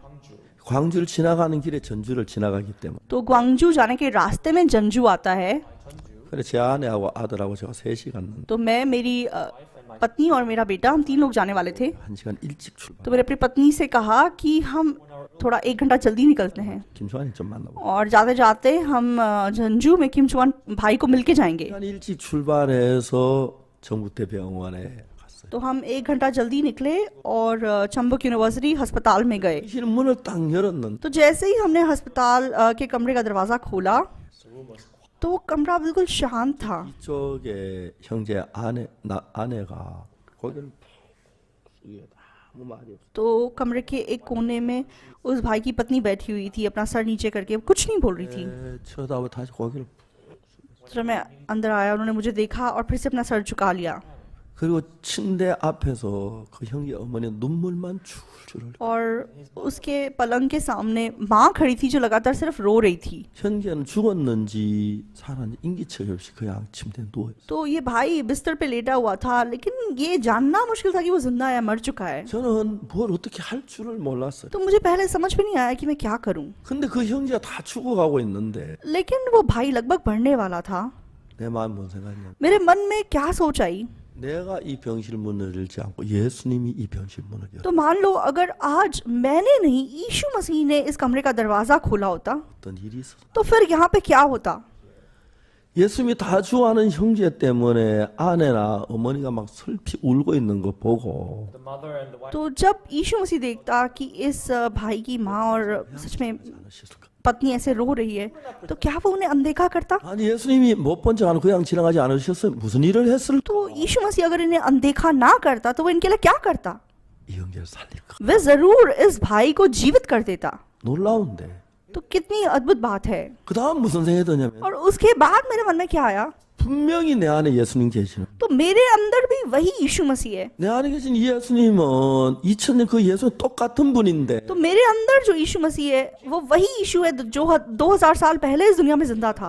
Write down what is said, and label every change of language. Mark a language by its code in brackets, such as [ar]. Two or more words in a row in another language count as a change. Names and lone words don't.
[ko] 광주를 지나가는 길에 전주를 지나가기 때문에 [hi] तो ग्वांगजू जाने के रास्ते में जंजू आता है। [ko] 그래 제 아내하고 아들하고 제가 셋이 갔는데 [hi] तो मैं, मेरी पत्नी और मेरा बेटा, हम 3 लोग जाने वाले थे। [ko] 1시간 일찍 출발. [hi] तो मैंने अपनी पत्नी से कहा कि हम थोड़ा 1 घंटा जल्दी निकलते हैं [ko] 김충환이 좀 만나고. [hi] और जाते जाते हम झंझू में किम चुंगवान भाई को मिलके जाएंगे। [ko] 1시간 일찍 출발해서 전북대 병원에 갔어요. [hi] तो हम 1 घंटा जल्दी निकले और चंबक यूनिवर्सिटी अस्पताल में गए। [ko] 실 문을 딱 열었는데 [hi] तो जैसे ही हमने अस्पताल के कमरे का दरवाजा खोला तो कमरा बिल्कुल शांत था। [ko] 이쪽에 형제 아내가 고개를 숙여 아무 말이 없어. [hi] तो कमरे के एक कोने में उस भाई की पत्नी बैठी हुई थी, अपना सर नीचे करके कुछ नहीं बोल रही थी। [ko] 쳐다보고 다시 고개를. [hi] जब मैं अंदर आया उन्होंने मुझे देखा और फिर से अपना सर झुका लिया [ko] 그리고 침대 앞에서 그 형제 어머니 눈물만 줄줄 흘려. [hi] और उसके पलंग के सामने माँ खड़ी थी जो लगातार सिर्फ रो रही थी। [ko] 형제는 죽었는지 살았는지 인기척이 없이 그냥 침대에 누워 있어. [hi] तो ये भाई बिस्तर पे लेटा हुआ था, लेकिन ये जानना मुश्किल था कि वो जिंदा है मर चुका है। [ko] 저는 뭘 어떻게 할 줄을 몰랐어요. [hi] तो मुझे पहले समझ में नहीं आया कि मैं क्या करूं। [ko] 근데 그 형제가 다 죽어가고 있는데 [hi] लेकिन वो भाई लगभग मरने वाला था। [ko] 내 마음 뭔 생각이냐? [hi] मेरे मन में क्या सोच आई, [ko] 내가 이 병실 문을 열지 않고 예수님이 이 병실 문을 열어. [hi] तो मान लो अगर आज मैंने नहीं यीशु मसीह ने इस कमरे का दरवाजा खोला होता [ko] 어떤 일이 있었어. [hi] तो फिर यहाँ पे क्या होता। [ko] 예수님이 다 죽어가는 형제 때문에 아내나 어머니가 막 슬피 울고 있는 거 보고 [en] The mother and the wife [hi] तो जब यीशु मसीह देखता कि इस भाई की माँ और सच में [ko] 않으셨을까? [hi] पत्नी ऐसे रो रही है तो क्या वो उन्हें अनदेखा करता। [ko] 아니 예수님이 못 본 척 하는 그냥 지나가지 않으셨어요? 무슨 일을 했을? [hi] तो यीशु मसीह अगर इन्हें अनदेखा ना करता तो वो इनके लिए क्या करता। [ko] 이 형제를 살릴 거. [hi] वे जरूर इस भाई को जीवित कर देता। [ko] 놀라운데. [hi] तो कितनी अद्भुत बात है। [ko] 그 다음 무슨 생각이 드냐면 [hi] और उसके बाद मेरे मन में क्या आया, [ko] 분명히 내 안에 예수님 계시는. [hi] तो मेरे अंदर भी वही यीशु मसीह है। [ko] 내 안에 계신 예수님은 2000년 그 예수님 똑같은 분인데 [hi] तो मेरे अंदर जो यीशु मसीह है वो वही यीशु है जो 2000 साल पहले इस दुनिया में जिंदा था।